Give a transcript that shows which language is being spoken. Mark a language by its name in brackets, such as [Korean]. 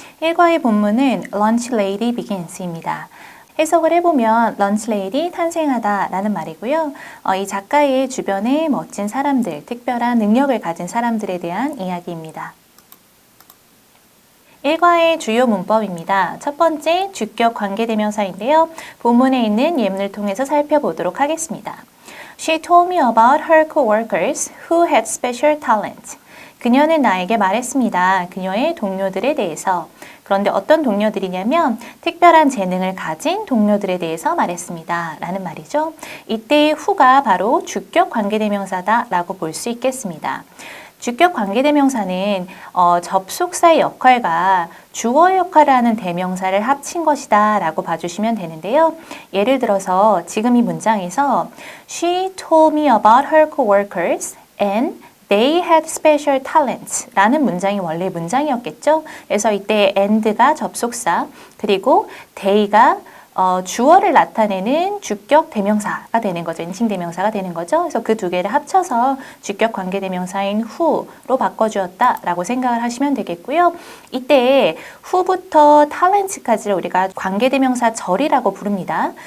[Korean] 1과의 본문은 Lunch Lady Begins입니다. 해석을 해보면 Lunch Lady 탄생하다 라는 말이고요. 이 작가의 주변에 멋진 사람들, 특별한 능력을 가진 사람들에 대한 이야기입니다. 1과의 주요 문법입니다. 첫 번째, 주격 관계대명사인데요. 본문에 있는 예문을 통해서 살펴보도록 하겠습니다. [English] She told me about her coworkers who had special talent. [Korean] 그녀는 나에게 말했습니다. 그녀의 동료들에 대해서. 그런데 어떤 동료들이냐면 특별한 재능을 가진 동료들에 대해서 말했습니다. 라는 말이죠. 이때의 who가 바로 주격 관계대명사다 라고 볼 수 있겠습니다. 주격 관계대명사는 접속사의 역할과 주어의 역할을 하는 대명사를 합친 것이다 라고 봐주시면 되는데요. 예를 들어서 지금 이 문장에서 [English] She told me about her coworkers and They had special talents [Korean] 라는 문장이 원래 문장이었겠죠. 그래서 이때 and가 접속사 그리고 they가 주어를 나타내는 주격 대명사가 되는 거죠. 인칭 대명사가 되는 거죠. 그래서 그 두 개를 합쳐서 주격 관계 대명사인 who로 바꿔주었다라고 생각을 하시면 되겠고요. 이때 who부터 talents까지를 우리가 관계 대명사 절이라고 부릅니다.